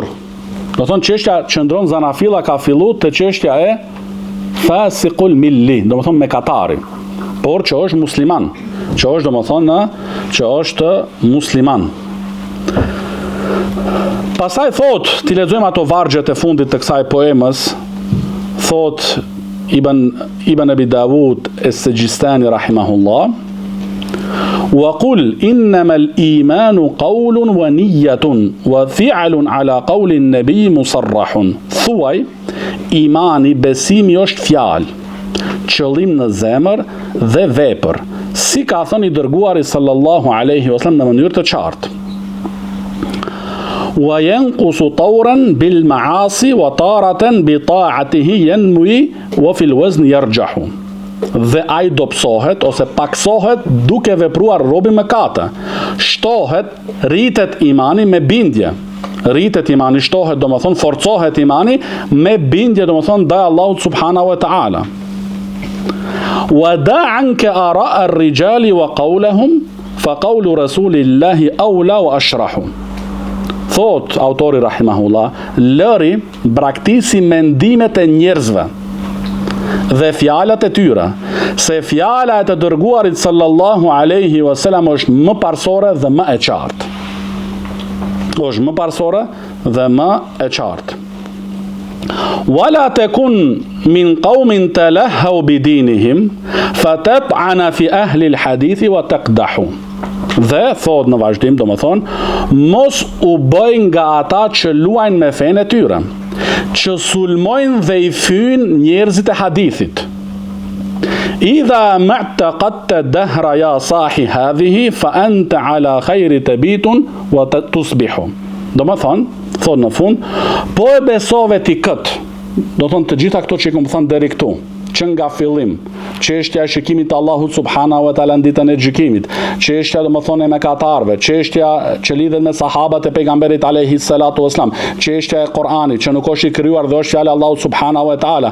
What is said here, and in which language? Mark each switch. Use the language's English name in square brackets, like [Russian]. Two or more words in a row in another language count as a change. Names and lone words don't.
[Albanian] Do thonë çështja qëndron zanafilla ka fillu te çështja e fasiqul milli, domethënë mekatari, por që është musliman, që është domethënë që është musliman. Pastaj thot, ti lexojmë ato vargjet e fundit të kësaj poemës, thot Ibn Abi Dawud es-Sijistani rahimahullah, [Arabic] وقل إنما الإيمان قول ونية وفعل على قول النبي مصرح. [Albanian] Thuaj, imani, besimi është fjalë, qëllim në zemër dhe vepër, si ka thënë i dërguari [Arabic] صلى الله عليه وسلم [Albanian] në mënyrë të qartë. [Arabic] وينقص طورا بالمعاصي وتارة بطاعته ينمو وفي الوزن يرجح. [Albanian] Dhe ai dobësohet ose paksohet duke vepruar robi mëkate. Shtohet, rritet imani me bindje. Rritet imani, shtohet domethënë forcohet imani me bindje domethënë ndaj Allahut [Arabic] سبحانه وتعالى. ودع عنك آراء الرجال وقولهم فقول رسول الله أولى وأشرح. [Albanian] Thot autori rahimahullah, lëri braktisi mendimet e njerëzve dhe fjalat e tyre, se fjala e të dërguarit [Arabic] صلى الله عليه وسلم [Albanian] është më parsore dhe më e qartë. Është më parsore dhe më e qartë. [Arabic] ولا تكن من قوم تلهوا بدينهم فتطعن في أهل الحديث وتقدح. [Albanian] Dhe thot në vazhdim domethënë, mos u bëj nga ata që luajnë me fenë e tyre, që sulmojnë dhe i fyjnë njerëzit e hadithit. [Arabic] إذا ما اعتقدت الدهر يا صاح هذه فأنت على خير تبيت وتصبح. [Albanian] Domethënë, thot në fund, po e besove ti kët, do thonë të gjitha këto që i kam thënë deri këtu, që nga fillim, çështja e shikimit të Allahut [Arabic] سبحانه وتعالى [Albanian] në ditën e gjykimit, çështja domethënë e mëkatarëve, çështja që lidhet me sahabat e pejgamberit [Arabic] عليه الصلاة والسلام, [Albanian] çështja e Kuranit që nuk është i krijuar dhe është fjala e Allahut [Arabic] سبحانه وتعالى.